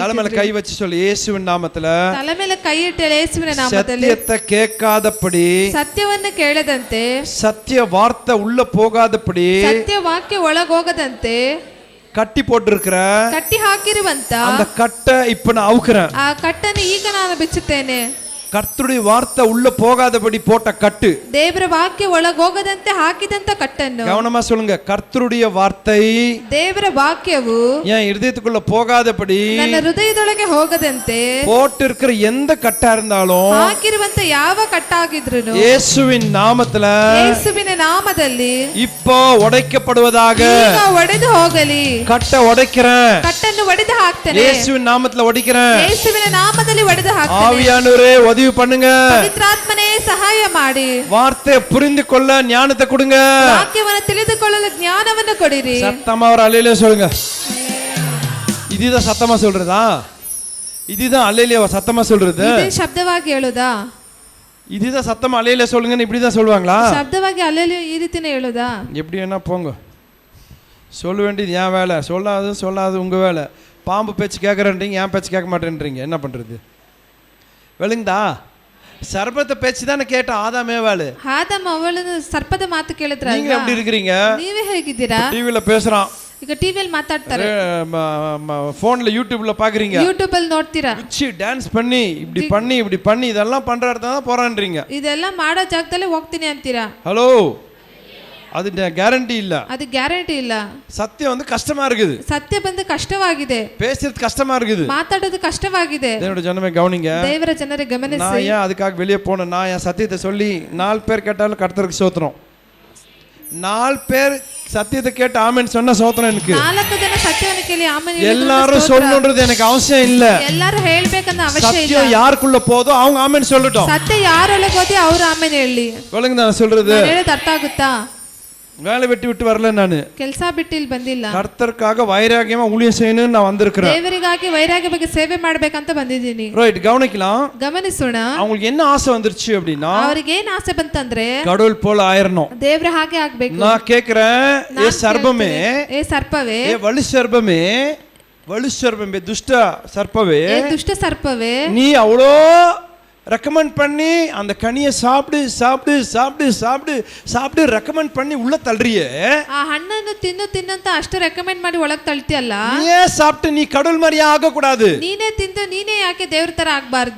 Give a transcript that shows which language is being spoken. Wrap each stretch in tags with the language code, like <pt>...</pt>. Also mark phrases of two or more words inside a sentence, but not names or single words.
<ta>தலை மேல கை வச்சு சொல்லு, இயேசுவின் நாமத்துல</ta> <kn>ತಲೆ ಮೇಲೆ ಕೈ ಇಟ್ಟು ಯೇಸುವಿನ ನಾಮದಲ್ಲಿ</kn> <ta>சத்தியத்தை கேட்காதபடி,</ta> <kn>ಸತ್ಯವನ್ನು ಕೇಳದಂತೆ,</kn> <ta>சத்திய வார்த்தை உள்ள போகாதபடி,</ta> <kn>ಸತ್ಯ ವಾಕ್ಯ ಒಳಗೋಗದಂತೆ</kn> <ta>கட்டி போட்டிருக்கிற</ta> <kn>ಕಟ್ಟಿ ಹಾಕಿರುವಂತ</kn> <ta>அந்த கட்டை இப்ப நான் அவுக்குறேன்.</ta> <kn>ಆ ಕಟ್ಟನ್ನು ಈಗ ನಾನು ಬಿಚ್ಚುತ್ತೇನೆ.</kn> <ta>கர்த்தருடைய வார்த்தை உள்ள போகாதபடி போட்ட கட்டு,</ta> <kn>ದೇವರ ವಾಕ್ಯ ಒಳಗೋಗದಂತೆ ಹಾಕಿದಂತ ಕಟ್ಟನ್ನು,</kn> <ta>கவனமா சொல்லுங்க, கர்த்தருடைய வார்த்தை</ta> <kn>ದೇವರ ವಾಕ್ಯವು</kn> <ta>என் இருதயத்துக்குள்ள போகாதபடி</ta> <kn>ನನ್ನ ಹೃದಯದೊಳಗೆ ಹೋಗದಂತೆ</kn> <ta>போட்டு இருக்கிற எந்த கட்டா இருந்தாலும்</ta> <kn>ಹಾಕಿರುವಂತ ಯಾವ ಕಟ್ಟಾಗಿದ್ರು</kn> <ta>இயேசுவின் நாமத்துல</ta> <kn>ಯೇಸುವಿನ ನಾಮದಲ್ಲಿ</kn> <ta>இப்போ உடைக்கப்படுவதாக.</ta> <kn>ಈಗ ಒಡೆದು ಹೋಗಲಿ.</kn> <ta>கட்டை உடைக்கிறேன்,</ta> <kn>ಕಟ್ಟನ್ನು ಒಡೆದು ಹಾಕ್ತೇನೆ.</kn> <ta>இயேசுவின் நாமத்துல உடைக்கிறேன்.</ta> <kn>ಯೇಸುವಿನ ನಾಮದಲ್ಲಿ ಒಡೆದು ಹಾಕ್ತೇನೆ.</kn> <ta>ஆவியானவரே உதவி பண்ணுங்க,</ta> <kn>ಪವಿತ್ರಾತ್ಮನೇ ಸಹಾಯ ಮಾಡಿ,</kn> <ta>வார்த்தையை புரிந்து கொள்ள ஞானத்தை கொடுங்க,</ta> <kn>ವಾಕ್ಯವನ್ನು ತಿಳಿದುಕೊಳ್ಳಲು ಜ್ಞಾನವನ್ನು ಕೊಡಿರಿ.</kn> <ta>சத்தமா ஒரு அல்லேலூயா சொல்லுங்க. இதுதான் சத்தமா சொல்றதா? இதுதான் அல்லேலூயா சத்தமா சொல்றது?</ta> <kn>ಇದೇ ಶಬ್ದವಾಗಿ ಹೇಳುದಾ?</kn> <ta>இதுதான் சத்தமா அல்லேலூயா சொல்லுங்கன்னு இப்படிதான் சொல்லுவாங்களா?</ta> <kn>ಶಬ್ದವಾಗಿ ಅಲ್ಲೆಲ್ಲೂ ಈ ರೀತಿನೇ ಹೇಳುದಾ?</kn> <ta>எப்படி வேணா போங்க, சொல்ல வேண்டியது என் வேலை, சொல்லாது உங்க வேலை. பாம்பு பேச்சு கேட்கறேன்றீங்க, என் பேச்சு கேட்க மாட்டேன்றீங்க, என்ன பண்றது? விளங்குதா? சர்பத்தை பேச்சு தானே கேட்ட ஆதாமே வேலை.</ta> <kn>ಆದಮ ಅವಳನ್ನು ಸರ್ಪದ ಮಾತು ಕೇಳಿದ್ರ,</kn> <ta>நீங்க எப்படி இருக்கிறீங்க?</ta> <kn>ನೀವೇ ಹೇಗಿದ್ದೀರಾ?</kn> <ta>டிவில பேசுறான்,</ta> <kn>ಈಗ ಟಿವಿಯಲ್ಲಿ ಮಾತಾಡ್ತಾರೆ,</kn> <ta>போன்ல யூடியூப்ல பாக்குறீங்க,</ta> <kn>ಯೂಟ್ಯೂಬ್ ಅಲ್ಲಿ ನೋಡ್ತೀರಾ,</kn> <ta>உச்சி டான்ஸ் பண்ணி இப்படி பண்ணி இதெல்லாம் பண்ற இடத்துல தான் போறான்றீங்க.</ta> <kn>ಇದೆಲ್ಲ ಮಾಡೋ ಜಾಗದಲ್ಲೇ ಹೋಗ್ತೀನಿ ಅಂತೀರಾ.</kn> <ta>ஹலோ, அது கேரண்டி இல்ல,</ta> <kn>ಅದು ಗ್ಯಾರಂಟಿ ಇಲ್ಲ.</kn> <ta>சத்தியம் வந்து கஷ்டமா இருக்குது,</ta> <kn>ಸತ್ಯ ಬಂದು ಕಷ್ಟವಾಗಿದೆ,</kn> <ta>பேசுறது கஷ்டமா இருக்குது,</ta> <kn>ಮಾತಾಡೋದು ಕಷ್ಟವಾಗಿದೆ.</kn> <ta>தேவனுடைய ஜனமே கவனிங்க.</ta> <kn>ದೇವರ ಜನರೇ ಗಮನಿಸಿ.</kn> <ta>நான் ஏன் அதுக்காக வெளியே போனேன்? நான் என் சத்தியத்தை சொல்லி 4 பேர் கேட்டாலும் கர்த்தருக்கு சோத்திரம். 4 பேர் சத்தியத்தை கேட்டு ஆமென் சொன்ன சோத்திரம் எனக்கு.</ta> <kn>4 ಜನ ಸತ್ಯವನ್ನು ಕೇಳಿ ಆಮೆನ್ ಹೇಳಿದ್ರು</kn> <ta>எல்லாரும் சொல்லணும்ன்றது எனக்கு அவசியம் இல்ல.</ta> <kn>ಎಲ್ಲರೂ ಹೇಳ್ಬೇಕನ್ನ ಅವಶ್ಯ ಇಲ್ಲ.</kn> <ta>சத்தியம் யாருக்குள்ள போதோ அவங்க ஆமென் சொல்லட்டும்.</ta> <kn>ಸತ್ಯ ಯಾರೊಳಗೆ ಹೋದಿ ಅವರು ಆಮೆನ್ ಹೇಳಿ.</kn> <ta>விளங்குதா நான் சொல்றது?</ta> <kn>ಹೇಳೋದು ಅರ್ಥ ಆಗುತ್ತಾ?</kn> <ta>வேலை விட்டு வரல,</ta> <kn>ನಾನು ಕೆಲಸ ಬಿಟ್ಟು ಇಲ್ಲಿ ಬಂದಿಲ್ಲ.</kn> <ta>கர்த்தருக்காக வைராகியமா ஊழியம் செய்யணும்னு நான் வந்திருக்கிறேன்.</ta> <kn>ದೇವರಿಗಾಗಿ ವೈರಾಗ್ಯ ಬಗ್ಗೆ ಸೇವೆ ಮಾಡಬೇಕಂತ ಬಂದಿದ್ದೀನಿ.</kn> <ta>ரைட், கவனிக்கலாம்.</ta> <kn>ಗಮನಿಸೋಣ.</kn> <ta>அவங்களுக்கு என்ன ஆசை வந்துருச்சு அப்படின்னா,</ta> <kn>ಅವರಿಗೆ ಏನು ಆಸೆ ಬಂತಂದ್ರೆ</kn> <ta>கடவுள் போல ஆயிரணும்.</ta> <kn>ದೇವರ ಹಾಗೆ ಆಗ್ಬೇಕು.</kn> <ta>நான் கேக்குறேன், ஏ சர்பமே,</ta> <kn>ಏ ಸರ್ಪವೇ,</kn> <ta>ஏ வலு சர்பமே, துஷ்ட சர்ப்பவே,</ta> <kn>ಏ ದುಷ್ಟ ಸರ್ಪವೇ,</kn> <ta>நீ அவ்வளோ ரெக்கமெண்ட் பண்ணி அந்த கனியை சாப்பிடு சாப்பிடு சாப்பிடு சாப்பிடு சாப்பிடு ரெக்கமெண்ட் பண்ணி உள்ள தள்ளுறியே,</ta> <kn>ಆ ಹಣ್ಣನ್ನು ತಿನ್ನಂತ ಅಷ್ಟು ರೆಕಮೆಂಡ್ ಮಾಡಿ ಒಳಗ್ ತಳ್ತಿಯಲ್ಲ,</kn> <ta>நீயே சாப்பிட்டு நீ கடவுள் மாதிரியே ஆக கூடாது.</ta> <kn>ನೀನೇ ತಿಂದು ನೀನೇ ಯಾಕೆ ದೇವ್ರ ತರ ಆಗ್ಬಾರ್ದು?</kn>